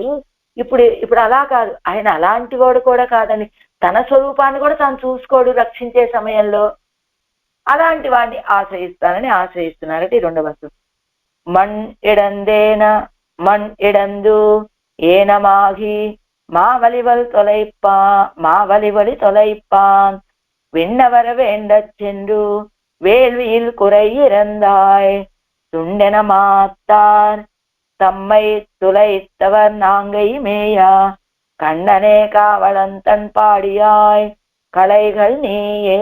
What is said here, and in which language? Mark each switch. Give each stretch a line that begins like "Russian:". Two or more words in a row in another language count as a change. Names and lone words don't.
Telugu: ఇప్పుడు అలా కాదు, ఆయన అలాంటి వాడు కూడా కాదని తన స్వరూపాన్ని కూడా తాను చూసుకోడు రక్షించే సమయంలో. అలాంటి వాడిని ఆశ్రయిస్తానని ఆశ్రయిస్తున్నారట ఈ రెండవ వస్తువు.
Tamil: மண் இடந்தேன மண் இடந்து ஏனமாகி மாவலிவல் தொலைப்பான் விண்ணவர வேண்டச் சென்று வேள்வியில் குறை இறந்தாய் துண்டென மாத்தார் தம்மை துளைத்தவர் நாங்கை மேயா கண்ணனே காவலந்தன் பாடியாய் கலைகள் நீயே.